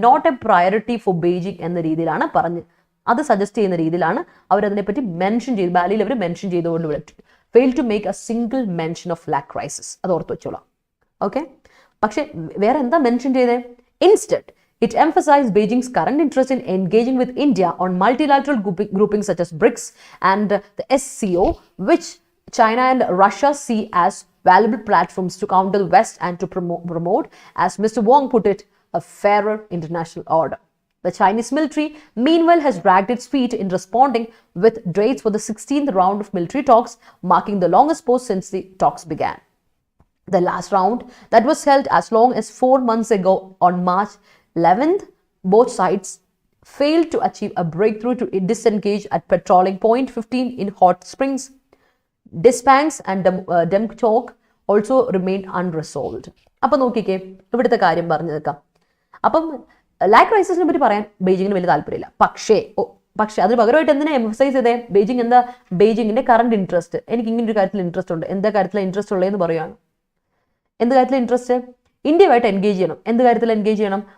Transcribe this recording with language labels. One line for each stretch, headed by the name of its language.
English: not a priority for Beijing
Malayalam: എന്ന രീതിയിലാണ് പറഞ്ഞ്, അത് സജസ്റ്റ് ചെയ്യുന്ന രീതിയിലാണ് അവരതിനെപ്പറ്റി മെൻഷൻ ചെയ്തു. ബാലിയിൽ അവർ മെൻഷൻ ചെയ്തുകൊണ്ട് വിളിച്ചു.
English: Fail to make a single mention of LAC crisis.
Malayalam: അത് ഓർത്ത് വെച്ചോളാം. ഓക്കെ, പക്ഷെ വേറെ എന്താ മെൻഷൻ ചെയ്തത്?
English: Instead it emphasized Beijing's current interest in engaging with India on multilateral groupings such as BRICS and the SCO, which China and Russia see as valuable platforms to counter the West and to promote, as Mr. Wong put it, a fairer international order. The Chinese military, meanwhile, has dragged its feet in responding with dates for the 16th round of military talks, marking the longest pause since the talks began. The last round, that was held as long as 4 months ago on March 11th, both sides failed to achieve a breakthrough to disengage at patrolling point 15 in Hot Springs. Dispangs and Demchok also remained unresolved.
Malayalam: അപ്പം നോക്കിക്കേ ഇവിടുത്തെ കാര്യം പറഞ്ഞു നിൽക്കാം. അപ്പം ലാക്ക് ക്രൈസിസിനെ പറ്റി പറയാൻ ബെയ്ജിങ്ങിന് വലിയ താല്പര്യമില്ല. പക്ഷേ അതിന് പകരമായിട്ട് എന്തിനാ എംഫസൈസ് ചെയ്തേ? ബെയ്ജിങ്ങിന്റെ കറണ്ട് ഇൻട്രസ്റ്റ്, എനിക്ക് ഇങ്ങനെ ഒരു കാര്യത്തിൽ ഇൻട്രസ്റ്റ് ഉണ്ട്, എന്താ കാര്യത്തിലാണ് ഇൻട്രസ്റ്റ് ഉള്ളതെന്ന് പറയുകയാണ്. എന്ത് കാര്യത്തിലാണ് ഇൻട്രസ്റ്റ്? ഇന്ത്യയുമായിട്ട് എൻഗേജ് ചെയ്യണം. എന്ത് കാര്യത്തിൽ എൻഗേജ് ചെയ്യണം?